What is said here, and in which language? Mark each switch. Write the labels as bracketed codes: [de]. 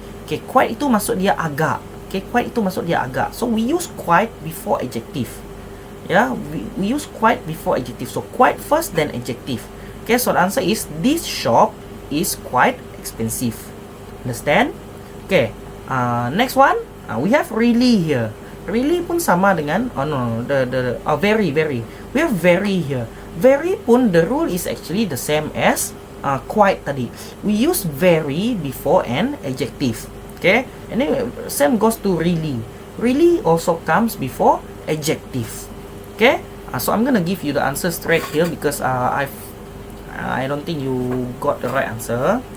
[ms] Okay, quite itu maksud dia agak. Okay, quite itu maksud dia agak. [en] So we use quite before adjective. Yeah, we use quite before adjective. So quite first then adjective. Okay, so the answer is this shop is quite expensive. Understand? Okay, next one. We have really here. [ms] Really pun sama dengan very. [en] We have very here. Very pun the rule is actually the same as quite tadi. We use very before an adjective. Okay, and then same goes to really. Really also comes before adjective. Okay, so I'm gonna give you the answer straight here because I don't think you got the right answer.